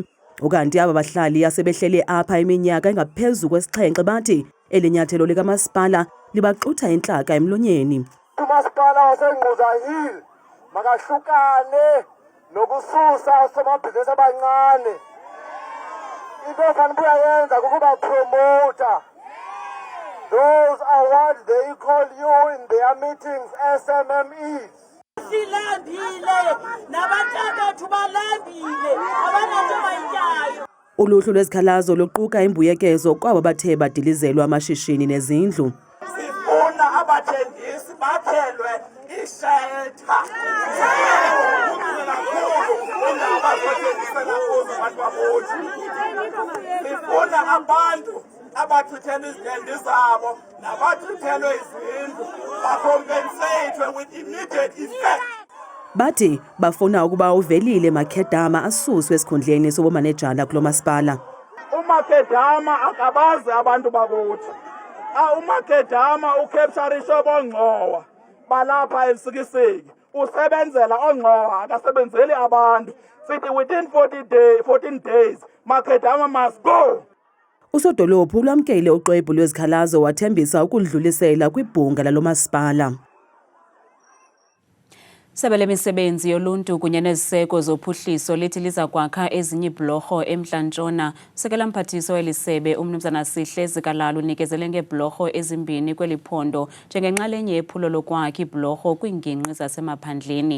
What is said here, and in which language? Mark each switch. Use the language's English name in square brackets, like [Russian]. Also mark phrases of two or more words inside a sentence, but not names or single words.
[Xhosa] Ukanti aba bahlali asebehlele apha iminyaka engaphezulu kwesixhenxe bathi elinyathelo likamasipala libaxutha intlaka emlonyeni. Umasipala waseNgquza Hill makahlukane nokususa somabhizinisi abancane. Into efanele uyayenza kukuba promoter. [English] Those are what they call you in their meetings SMMEs. [Xhosa] Silambile nabathathu balambile abananto bayityayo. Uluhlu lwezikhalazo luquka imbuyekezo kwabo bathe badilizelwa amashishini nezindlu. Sifuna abathengisi baphelwe ishelter. Sifuna abantu abathuthelwe izitendi zabo nabathuthelwe izindlu bakompensethwe [English] with immediate effect. [Xhosa] Bathi bafuna ukuba uvelile Makhedama asuswe esikhundleni sobumanejala kulo masipala. uMakhedama akabazi abantu bakuthi. uMakhedama uCapturisho bongxowa balapha elusikisiki. Usebenzela ongxowa akasebenzeli abantu. [English] Sithi within 14 days Makhedama must go. [Xhosa] Usodolophu lwamkele uxwebhu lwezikhalazo wathembisa ukudlulisela kwibhunga lalo masipala. Isebe lemisebenzi yoluntu kunye neziseko zophuhliso lithi liza kwakha ezinye ibhlorho eMntla-Ntshona. Usekela mphathiso weli sebe uMnumzana Sihle Zikalala unikezele ngeebhlorho ezimbini kweli phondo njengenxalenye yephulo lokwakha ibhlorho kwiingingqi zasemaphandleni.